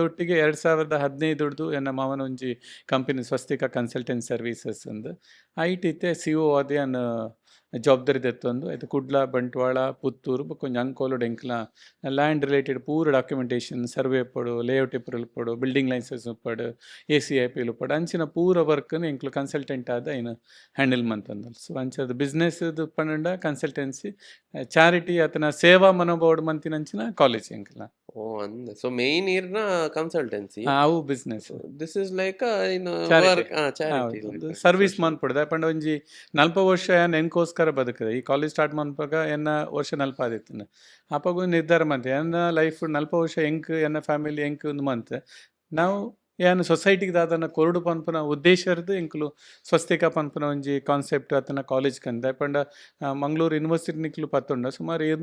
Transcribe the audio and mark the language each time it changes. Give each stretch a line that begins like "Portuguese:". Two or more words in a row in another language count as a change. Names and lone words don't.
Tulu: ಒಟ್ಟಿಗೆ 2015 ಎನ್ನ ಮಾವನ ಒಂಜಿ ಕಂಪನಿ ಸ್ವಸ್ತಿಕ ಕನ್ಸಲ್ಟೆನ್ಸಿ ಸರ್ವೀಸಸ್ ಅಂದು ಐಟ್ ಇತ್ತೆ CO ಆದಿ ಅನ್ನ ಜವಾಬ್ದಾರಿ ದೆತ್ತೊಂದು ಆಯ್ತು ಕುಡ್ಲ ಬಂಟ್ವಾಳ ಪುತ್ತೂರು ಕೊಂಚ ಅಂಕೋಲು ಎಂಕ್ಲ
English: land related
Tulu: ಪೂರ ಡಾಕ್ಯುಮೆಂಟೇಷನ್ ಸರ್ವೆ ಪಡು ಲೇಔಟ್ ಇಪ್ಪಡು ಪಡು
English: building license
Tulu: ಉಪ್ಪಡು ACIP ಉಪ್ಪಡು ಅಂಚಿನ ಪೂರ ವರ್ಕ್ನ ಎಂಕ್ಲು ಕನ್ಸಲ್ಟೆಂಟ್ ಆದ ಏನು ಹ್ಯಾಂಡಲ್ ಮಂತಂದಲ್. ಸೊ ಅಂಚದ ಬಿಸ್ನೆಸ್ ಪಂಡ ಕನ್ಸಲ್ಟೆನ್ಸಿ ಚಾರಿಟಿ ಆತನ ಸೇವಾ ಮನೋಭಾವಡ್ ಮಂತಿನಂಚಿನ ಕಾಲೇಜ್ ಎಂಕ್ಲ. ಓ ಅಂದ
English: so main
Tulu: ಇರ್ನ ಕನ್ಸಲ್ಟೆನ್ಸಿ ಅವು ಬಿಸ್ನೆಸ್
English: this is like in work charity
Tulu: ಸರ್ವಿಸ್ ಮನ್ಪಡ್ದೆ ಪಂಡ ಒಂಜಿ 40 ವರ್ಷ ಎನ್ಕೋಸ್ಕರ ಬದುಕದೆ ಈ ಕಾಲೇಜ್ ಸ್ಟಾರ್ಟ್ ಮನ್ಪಾಗ ಎನ್ನ ವರ್ಷ 40 ಆದಿತ್ತು ಅಪ್ಪಾಗ ನಿರ್ಧಾರ ಮಂತೆ ಎನ್ನ ಲೈಫ್ 40 ವರ್ಷ ಎಂಕ್ ಎನ್ನ ಫ್ಯಾಮಿಲಿ ಎಂಕ್ ಒಂದು ಮಂತ್ ನಾವು ಏನು ಸೊಸೈಟಿಗೆ ದಾದನ ಕೊರಡು ಪನ್ಪುನ ಉದ್ದೇಶ ಇರ್ದು ಎಂಕ್ಲು ಸ್ವಸ್ತಿಕ ಪನ್ಪುನ ಒಂಜಿ ಕಾನ್ಸೆಪ್ಟ್ ಆತನ ಕಾಲೇಜ್ ಕಂದ ಪಂಡ ಮಂಗಳೂರು ಯೂನಿವರ್ಸಿಟಿ ನಿಕ್ಲು ಪತ್ತೊಂಡ ಸುಮಾರು